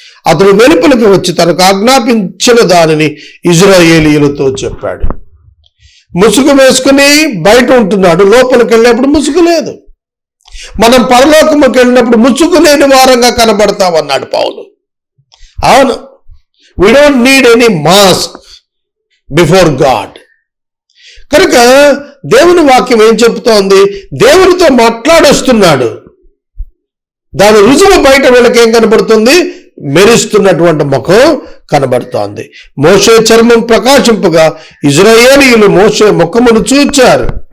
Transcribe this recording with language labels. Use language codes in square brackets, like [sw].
[te] అతడు వెలుపలికి వచ్చి తనకు ఆజ్ఞాపించిన దానిని ఇశ్రాయేలీయులతో చెప్పాడు. ముసుగు వేసుకుని బయట ఉంటున్నాడు, లోపలికి వెళ్ళినప్పుడు ముసుగు లేదు. మనం పరలోకముకి వెళ్ళినప్పుడు ముసుగు లేని వారంగా కనబడతామన్నాడు పౌలు. [en] అవును, we don't need any mask before God. [te] కనుక దేవుని వాక్యం ఏం చెప్తోంది? దేవునితో మాట్లాడొస్తున్నాడు. దాని రుజువు బయట వీళ్ళకి ఏం కనబడుతుంది? మెరుస్తున్నటువంటి ముఖం కనబడుతోంది. మోషే చర్మం ప్రకాశింపగా ఇశ్రాయేలీయులు మోషే ముఖమును చూచారు.